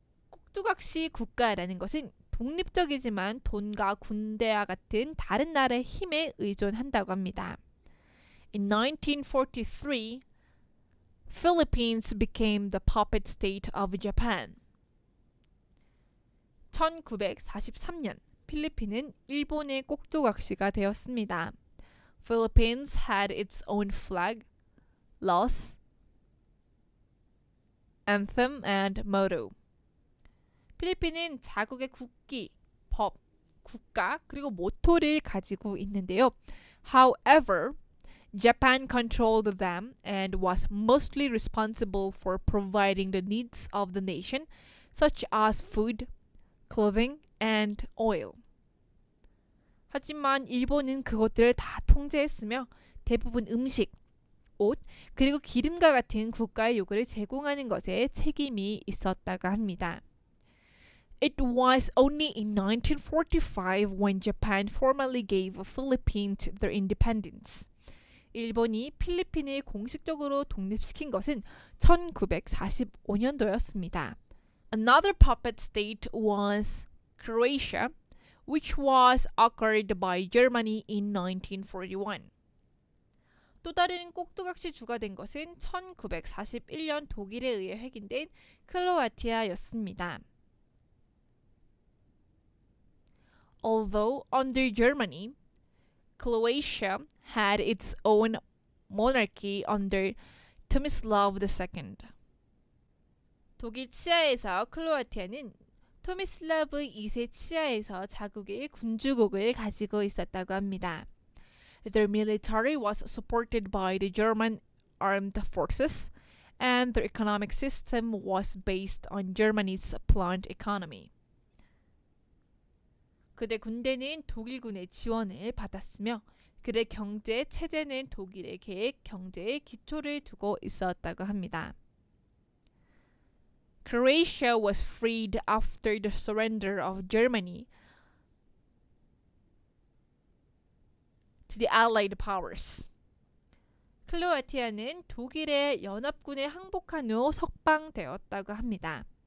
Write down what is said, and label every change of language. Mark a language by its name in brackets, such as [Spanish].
[Korean] 꼭두각시 국가라는 것은 독립적이지만 돈과 군대와 같은 다른 나라의 힘에 의존한다고 합니다. [English] In 1943, Philippines became the puppet state of Japan. [Korean] 1943년 필리핀은 일본의 꼭두각시가 되었습니다. [English] Philippines had its own flag, laws, anthem, and motto. [Korean] 필리핀은 자국의 국기, 법, 국가, 그리고 모토를 가지고 있는데요. [English] However, Japan controlled them and was mostly responsible for providing the needs of the nation, such as food, clothing, and oil. [Korean] 하지만 일본은 그것들을 다 통제했으며 대부분 음식, 옷, 그리고 기름과 같은 국가의 요구를 제공하는 것에 책임이 있었다고 합니다. [English] It was only in 1945 when Japan formally gave Philippines their independence. [Korean] 일본이 필리핀을 공식적으로 독립시킨 것은 1945년도였습니다. [English] Another puppet state was Croatia, which was conquered by Germany in 1941. [Korean] 또 다른 꼭두각시 주가 된 것은 1941년 독일에 의해 획인된 크로아티아였습니다. [English] Although under Germany, Croatia had its own monarchy under Tomislav II. [Korean] 독일 치하에서 크로아티아는 토미슬라브 2세 치하에서 자국의 군주국을 가지고 있었다고 합니다. [English] Their military was supported by the German armed forces, and their economic system was based on Germany's planned economy. [Korean] 그들 군대는 독일군의 지원을 받았으며 그들의 경제 체제는 독일의 계획 경제의 기초를 두고 있었다고 합니다. [English] Croatia was freed after the surrender of Germany to the Allied powers. [Korean] 크로아티아는 독일의 연합군에 항복한 후 석방되었다고 합니다.